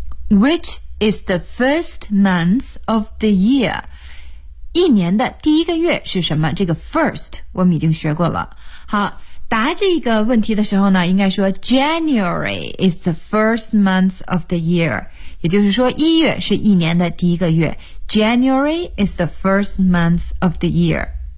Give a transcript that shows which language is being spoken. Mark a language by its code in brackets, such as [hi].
[en] Which is the first month of the year? [zh] 一年的第一个月是什么？这个 first 我们已经学过了。好，答这个问题的时候呢，应该说 [en] January is the first month of the year. [zh] 也就是说一月是一年的第一个月。 [en] January is the first month of the year.